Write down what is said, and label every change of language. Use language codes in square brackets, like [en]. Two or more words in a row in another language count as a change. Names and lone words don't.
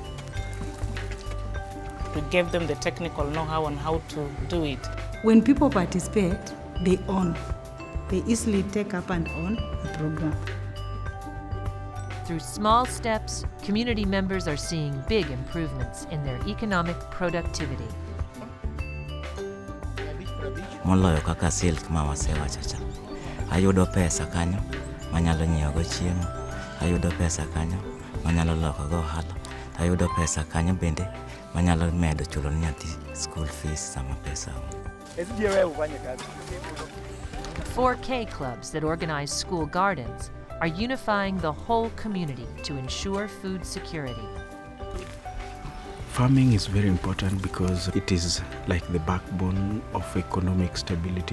[en] We gave them the technical know-how on how to do it. When people participate, they own. They easily take up and own the program. Through small steps, community members are seeing big improvements in their economic productivity. [luo] Moloyo kaka silk ma wasewacho cha. Ayudo pesa kanyo manyalo nyiewo go chiemo, ayudo pesa kanyo manyalo loko go ohala, ayudo pesa kanyo bende manyalo medo chulo ne nyathi [en] school fees [luo] sama pesa. [en] 4K clubs that organize school gardens are unifying the whole community to ensure food security. Farming is very important because it is like the backbone of economic stability.